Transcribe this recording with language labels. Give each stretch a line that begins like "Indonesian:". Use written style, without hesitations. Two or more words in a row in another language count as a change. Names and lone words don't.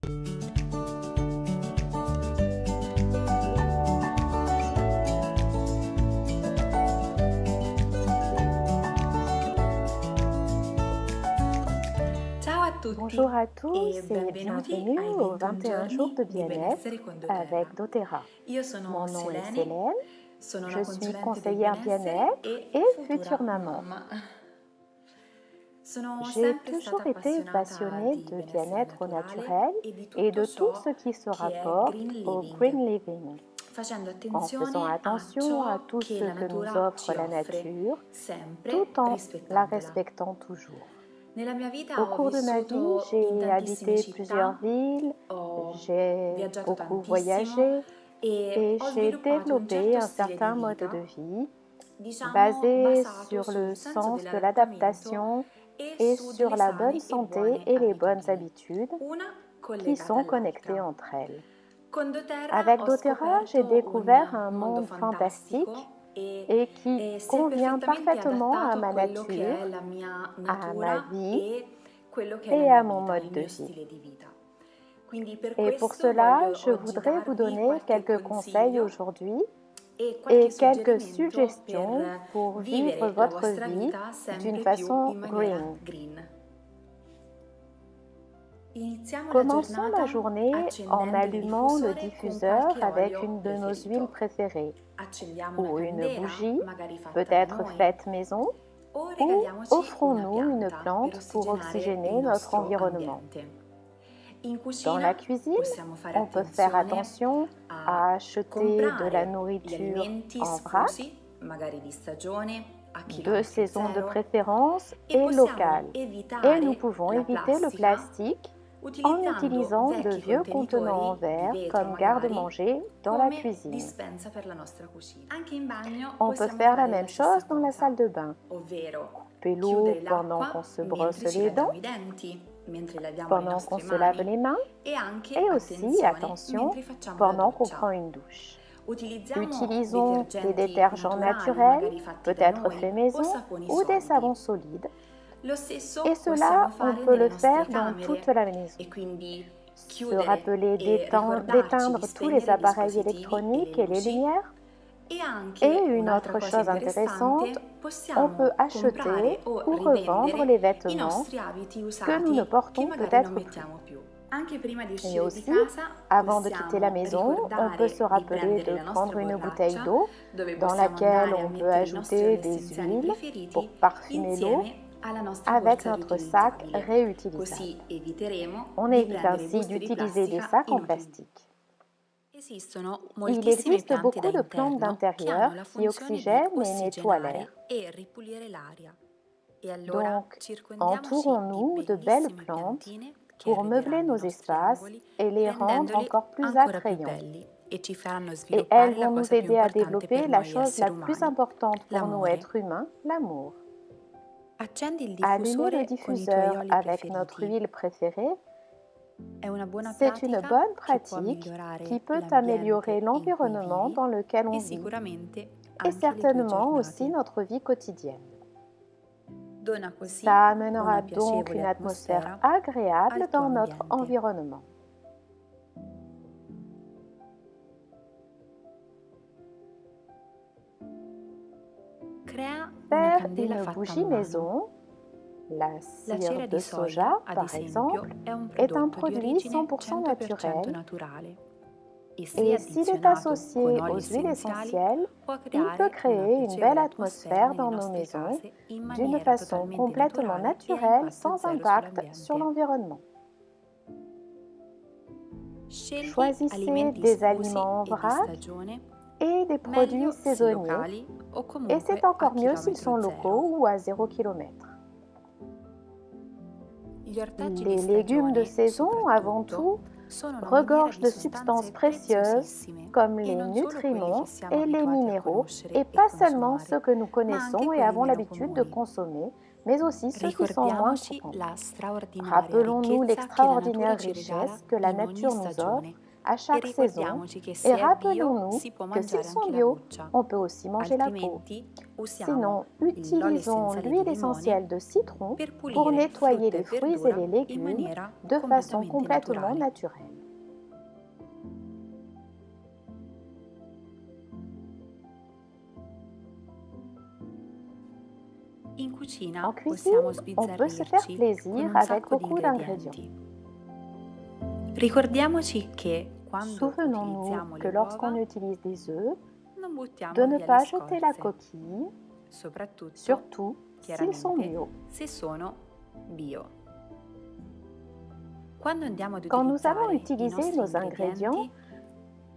Italian: Ciao a tutti
French: Bonjour à tous
Italian: e
French: et
Italian: benvenuti
French: bienvenue
Italian: ai
French: aux 21 21 jours de
Italian: giorni di
French: bien-être
Italian: benessere con
French: avec doTERRA. doTERRA.
Italian: Io sono
French: Mon nom est Selene, Célène,
Italian: sono
French: je
Italian: una
French: suis
Italian: consulente del
French: conseillère
Italian: benessere
French: bien-être
Italian: e
French: et future
Italian: futura
French: maman.
Italian: mamma. Sono
French: J'ai
Italian: sempre
French: toujours
Italian: stata
French: été
Italian: appassionata
French: passionnée
Italian: di
French: de
Italian: benessere
French: bien-être
Italian: naturale
French: naturel
Italian: e di
French: et
Italian: tutto
French: de tout
Italian: ciò
French: ce qui se
Italian: che è
French: rapporte
Italian: green
French: au
Italian: living,
English: green living,
Italian: facendo
French: en faisant
Italian: attenzione a
French: attention à
Italian: ciò
French: tout
Italian: che
French: ce
Italian: la
French: que nous
Italian: natura
French: offre
Italian: ci
French: la
Italian: offre,
French: nature, tout
Italian: sempre
French: en la
Italian: rispettandola.
French: respectant toujours.
Italian: Nella mia
French: Au
Italian: vita ho
French: cours de ma vie,
Italian: vissuto in
French: j'ai
Italian: tantissime
French: habité plusieurs
Italian: città,
French: villes,
Italian: ho
French: j'ai
Italian: viaggiato
French: beaucoup
Italian: tantissimo
French: voyagé
Italian: e
French: et
Italian: ho
French: j'ai
Italian: sviluppato un
French: développé
Italian: certo
French: un
Italian: stile di
French: certain mode
Italian: vita,
French: de vie
Italian: diciamo,
French: basé
Italian: basato
French: sur
Italian: sul
French: le
Italian: senso
French: sens de
Italian: dell'adattamento
French: l'adaptation
Italian: e
French: et
Italian: su
French: sur
Italian: delle
French: la bonne
Italian: sane e
French: santé
Italian: buone
French: et les bonnes
Italian: abitudini,
French: habitudes
Italian: una
French: qui
Italian: collegata
French: sont connectées
Italian: all'altra.
French: entre elles.
Italian: Con doTERRA
French: Avec
Italian: ho
French: doTERRA, j'ai
Italian: scoperto
French: découvert
Italian: un
French: un
Italian: mondo
French: monde fantastique
Italian: fantastico
French: et qui
Italian: e si è
French: convient
Italian: perfettamente
French: parfaitement à
Italian: adattato a
French: ma
Italian: quello che è
French: nature,
Italian: la mia
French: à ma
Italian: natura
French: vie
Italian: e quello che è la
French: et
Italian: mia
French: à mon
Italian: vita,
French: mode
Italian: il
French: de
Italian: mio
French: vie.
Italian: stile di vita. Quindi per
French: Et pour
Italian: questo
French: cela,
Italian: voglio
French: je
Italian: oggi
French: voudrais vous
Italian: darvi
French: donner
Italian: qualche
French: quelques conseils
Italian: consiglio
French: aujourd'hui
Italian: e qualche
French: et quelques
Italian: suggerimento
French: suggestions
Italian: per
French: pour vivre
Italian: vivere la
French: votre
Italian: vostra
French: vie
Italian: vita
French: d'une
Italian: sempre più
French: façon
Italian: in maniera
French: green.
Italian: green. Iniziamo la
French: Commençons la
Italian: giornata
French: journée en
Italian: accendendo il
French: allumant le
Italian: diffusore con
French: diffuseur
Italian: qualche
French: avec
Italian: olio
French: une de nos huiles
Italian: preferito.
French: préférées,
Italian: Accendiamo una
French: ou une
Italian: candela,
French: bougie,
Italian: magari fatta da
French: peut-être
Italian: noi,
French: faite maison,
Italian: o
French: ou
Italian: regaliamoci una
French: offrons-nous une
Italian: pianta per
French: plante pour
Italian: ossigenare il
French: oxygéner notre
Italian: nostro
French: environnement.
Italian: ambiente. In
French: Dans la
Italian: cucina
French: cuisine,
Italian: possiamo fare
French: on peut faire
Italian: attenzione
French: attention
Italian: a
French: à acheter de la
Italian: comprare gli
French: nourriture
Italian: alimenti
French: en vrac,
Italian: sfusi, magari di stagione, a
French: de
Italian: chilometro
French: saison de
Italian: zero,
French: préférence
Italian: e
French: et
Italian: possiamo
French: locale. Et nous
Italian: evitare
French: pouvons
Italian: la
French: éviter le
Italian: plastica
French: plastique en
Italian: utilizzando
French: utilisant de
Italian: vecchi
French: vieux contenants en
Italian: contenitori di
French: verre
Italian: vetro
French: comme
Italian: magari
French: garde-manger dans la
Italian: come
French: cuisine.
Italian: dispensa per la nostra cucina. Anche in bagno
French: On peut
Italian: possiamo
French: faire la
Italian: fare la
French: même
Italian: stessa
French: chose dans la
Italian: cosa,
French: salle de bain.
Italian: ovvero
French: Couper l'eau
Italian: chiudere
French: pendant qu'on
Italian: l'acqua
French: se brosse
Italian: mentre ci
French: les dents,
Italian: laviamo i denti, mentre laviamo le
French: pendant qu'on
Italian: nostre
French: se lave
Italian: mani
French: les mains
Italian: e anche,
French: et aussi,
Italian: attenzione,
French: attention,
Italian: mentre facciamo la
French: pendant qu'on
Italian: doccia.
French: prend une douche.
Italian: Utilizziamo
French: Utilisons des
Italian: detergenti
French: détergents
Italian: naturali,
French: naturels,
Italian: magari fatti da
French: peut-être
Italian: noi,
French: faits
Italian: o
French: maison,
Italian: saponi
French: ou des
Italian: solidi.
French: savons solides.
Italian: Lo
French: Et
Italian: stesso possiamo
French: cela, on
Italian: fare
French: peut
Italian: nelle
French: le
Italian: nostre
French: faire dans toute
Italian: camere
French: la maison.
Italian: e quindi
French: Se
Italian: chiudere
French: rappeler
Italian: e ricordarci di
French: d'éteindre tous les
Italian: spegnere i
French: appareils
Italian: dispositivi e le
French: électroniques et les
Italian: luci.
French: lumières.
Italian: E
French: Et
Italian: anche
French: une
Italian: un'altra
French: autre
Italian: cosa
French: chose
Italian: interessante,
French: intéressante, on peut
Italian: possiamo
French: acheter
Italian: comprare o
French: ou revendre les
Italian: rivendere i
French: vêtements
Italian: nostri abiti
French: que nous ne
Italian: usati che
French: portons
Italian: magari non
French: peut-être plus.
Italian: mettiamo più. Anche prima di
French: Et
Italian: uscire di
French: aussi,
Italian: casa
French: avant de quitter la
Italian: possiamo
French: maison, on peut se
Italian: ricordare di
French: rappeler
Italian: prendere
French: de
Italian: la nostra
French: prendre une bouteille
Italian: borraccia
French: d'eau
Italian: dove
French: dans
Italian: possiamo
French: laquelle
Italian: andare a
French: on peut
Italian: mettere i nostri oli
French: ajouter des
Italian: essenziali
French: huiles
Italian: preferiti
French: pour parfumer l'eau
Italian: insieme alla nostra
French: avec
Italian: borsa
French: notre sac
Italian: riutilizzabile.
French: réutilisable.
Italian: Così eviteremo
French: On
Italian: di
French: évite
Italian: prendere
French: ainsi
Italian: buste di
French: d'utiliser des
Italian: plastica
French: sacs en
Italian: inutili.
French: plastique.
Italian: Esistono
French: Il
Italian: moltissime
French: existe
Italian: piante da
French: beaucoup de plantes
Italian: interno che hanno
French: d'intérieur
Italian: la
French: qui
Italian: funzione di
French: oxygènent et nettoient l'air.
Italian: ossigenare e ripulire l'aria. E allora
French: Donc,
Italian: circondiamoci di
French: entourons-nous de belles
Italian: bellissime
French: plantes
Italian: piantine che
French: pour meubler
Italian: arriveranno ai
French: nos
Italian: nostri
French: espaces
Italian: angoli,
French: et les rendre
Italian: rendendoli
French: encore plus
Italian: ancora più
French: attrayants.
Italian: belli e ci faranno
French: Et elles
Italian: sviluppare la
French: vont nous
Italian: cosa più
French: aider à
Italian: importante per
French: développer la
Italian: noi
French: chose la
Italian: esseri
French: plus
Italian: umani,
French: importante pour nous,
Italian: l'amore.
French: êtres humains, l'amour.
Italian: Accendi il
French: Allumer le
Italian: diffusore con i tuoi
French: diffuseur
Italian: oli
French: avec notre
Italian: preferiti.
French: huile préférée,
Italian: È una buona
French: c'est une
Italian: pratica
French: bonne
Italian: che può
French: pratique qui
Italian: migliorare
French: peut améliorer
Italian: l'ambiente in cui
French: l'environnement
Italian: vivi
French: dans lequel
Italian: e
French: on vit
Italian: sicuramente
French: et
Italian: anche le tue
French: certainement aussi
Italian: giornate.
French: notre vie quotidienne.
Italian: Dona così
French: Ça amènera
Italian: una
French: donc
Italian: piacevole
French: une atmosphère
Italian: atmosfera
French: agréable
Italian: al tuo
French: dans notre
Italian: ambiente.
French: environnement.
Italian: Crea una
French: Faire
Italian: candela
French: une
Italian: fatta a
French: bougie
Italian: mano.
French: maison, la
Italian: La
French: cire
Italian: cera
French: de
Italian: di
French: soja
Italian: soia, ad
French: par
Italian: esempio,
French: exemple,
Italian: è un
French: est un
Italian: prodotto di
French: produit
Italian: origine 100%
French: 100% naturel
Italian: naturale e se
French: et s'il est
Italian: addizionato con
French: associé
Italian: oli
French: aux huiles
Italian: essenziali
French: essentielles,
Italian: può
French: il peut
Italian: creare una
French: créer une belle
Italian: piacevole atmosfera
French: atmosphère
Italian: nelle
French: dans nos
Italian: nostre
French: maisons
Italian: case in
French: d'une
Italian: maniera
French: façon
Italian: totalmente
French: complètement
Italian: naturale e a
French: naturelle
Italian: impatto
French: sans
Italian: zero
French: impact sur
Italian: sull'ambiente.
French: l'environnement.
Italian: Scegli
French: Choisissez
Italian: alimenti
French: des
Italian: sfusi
French: aliments en
Italian: e di
French: vrac
Italian: stagione,
French: et des produits
Italian: meglio se
French: saisonniers,
Italian: locali o
French: et
Italian: comunque
French: c'est
Italian: a
French: encore mieux s'ils sont
Italian: chilometro zero.
French: locaux ou à 0 km.
Italian: Gli ortaggi di
French: Les légumes de
Italian: stagione,
French: saison, avant
Italian: soprattutto,
French: tout,
Italian: sono una
French: regorgent
Italian: miniera
French: de
Italian: di
French: substances
Italian: sostanze
French: précieuses
Italian: preziosissime
French: comme
Italian: e
French: les
Italian: non solo quelli che
French: nutriments
Italian: siamo
French: et les
Italian: abituati a
French: minéraux,
Italian: conoscere
French: et
Italian: e
French: pas seulement ceux
Italian: consumare,
French: que nous
Italian: ma anche
French: connaissons et
Italian: quelli
French: avons
Italian: meno
French: l'habitude de
Italian: comuni.
French: consommer, mais aussi ceux qui sont moins
Italian: Ricordiamoci
French: courants.
Italian: la straordinaria
French: Rappelons-nous
Italian: ricchezza che la natura
French: l'extraordinaire
Italian: ci regala
French: richesse que la
Italian: in ogni
French: nature nous offre
Italian: stagione
French: à
Italian: E
French: chaque saison
Italian: ricordiamoci che
French: et
Italian: se è bio
French: rappelons-nous
Italian: si può
French: que s'ils
Italian: mangiare
French: sont
Italian: anche la
French: bio,
Italian: buccia,
French: on peut aussi manger la peau.
Italian: altrimenti usiamo
French: Sinon,
Italian: l'olio
French: utilisons
Italian: essenziale di
French: l'huile
Italian: limone
French: essentielle de citron
Italian: per
French: pour
Italian: pulire
French: nettoyer
Italian: frutta
French: les
Italian: e
French: fruits et
Italian: verdura
French: les
Italian: in
French: légumes
Italian: maniera
French: de façon
Italian: completamente
French: complètement
Italian: naturale.
French: naturelle.
Italian: In cucina
French: En cuisine,
Italian: possiamo
French: on peut se faire
Italian: sbizzarrirci con
French: plaisir
Italian: un
French: avec
Italian: sacco di
French: beaucoup d'ingrédients.
Italian: ingredienti. Ricordiamoci che quando
French: Souvenons-nous
Italian: utilizziamo
French: que
Italian: le
French: lorsqu'on
Italian: uova
French: utilise des œufs,
Italian: non
French: de
Italian: buttiamo
French: ne
Italian: via le
French: pas jeter la
Italian: scorze,
French: coquille,
Italian: soprattutto,
French: surtout s'ils sont
Italian: chiaramente,
French: bio.
Italian: se sono bio. Quando andiamo ad
French: Quand nous allons
Italian: utilizzare i
French: utiliser
Italian: nostri
French: nos ingrédients,
Italian: ingredienti,
French: nous